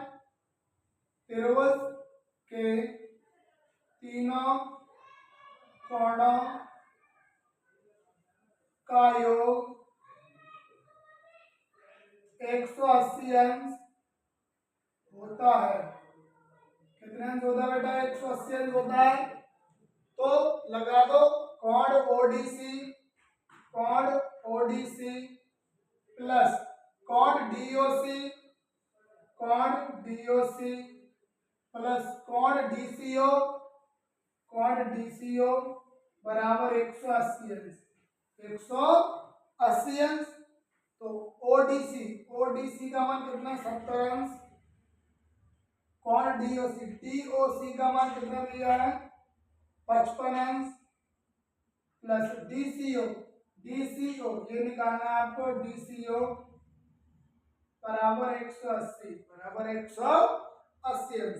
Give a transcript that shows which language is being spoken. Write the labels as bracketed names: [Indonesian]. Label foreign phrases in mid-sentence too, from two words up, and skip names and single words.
[Hindi] त्रिभुज के तीनों कोणों का योग 180 अंश होता है। कितने अंश होता है बेटा 180 अंश होता है। तो लगा दो कोण ओडीसी, कोण ओडीसी प्लस कोण डीओसी, कोण डीओसी प्लस कोण डीसीओ, कोण DCO बराबर 180 अंश, 180 अंश। तो ODC का मान कितना, 70 अंश। कोण DOC का मान कितना दिया है, 55 अंश, प्लस DCO ये निकालना है आपको, DCO बराबर 180 अंश।